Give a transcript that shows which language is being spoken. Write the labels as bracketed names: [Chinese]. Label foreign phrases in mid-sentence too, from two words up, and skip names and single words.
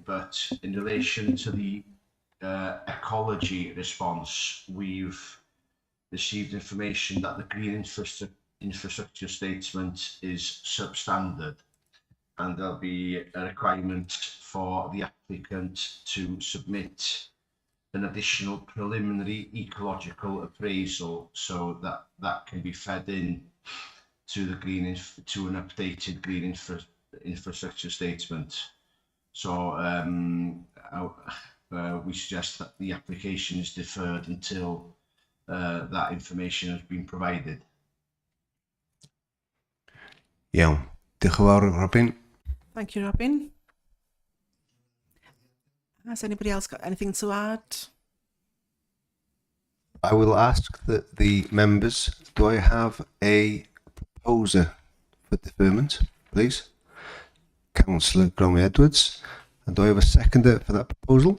[English] But in relation to the ecology response, we've received information that the green infrastructure statement is substandard, and there'll be a requirement for the applicant to submit an additional preliminary ecological appraisal so that that can be fed in to the to an updated green infrastructure statement. So we suggest that the application is deferred until that information has been provided. [Welsh] Iawn. Diolch yn fawr, Robin. [English] Thank you, Robin. Has anybody else got anything to add? I will ask the members, do I have a proposer for deferment, please? Councillor Gromley Edwards. And do I have a seconder for that proposal?